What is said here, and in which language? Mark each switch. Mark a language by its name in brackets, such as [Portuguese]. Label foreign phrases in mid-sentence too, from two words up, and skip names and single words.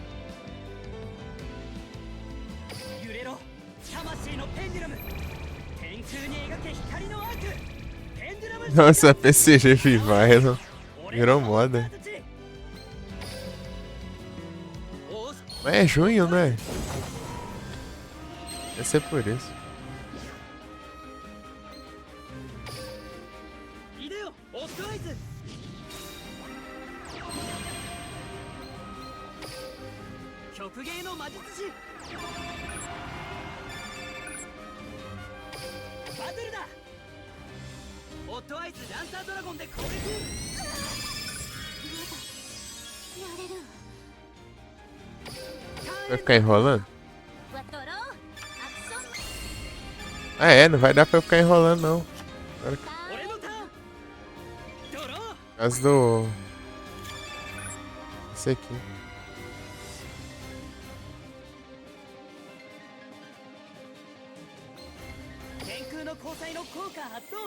[Japanese] 揺れろ魂のペンデュラム天天空に描け光のアークペンデュラム [Portuguese] Nossa, PCG Revival. Virou moda. Mas é junho, né? Deve ser por isso. [Japanese] いでよオットアイズ極芸の魔術師バトルだオットアイズランサードラゴンで攻撃やれる [Portuguese] Vai ficar enrolando? [Japanese] わドローアクション [Portuguese] Ah, é, não vai dar pra eu ficar enrolando, não. Por [Japanese] 俺のターンドロー [Portuguese] causa do. Esse aqui. [Japanese] 天空の交際の効果発動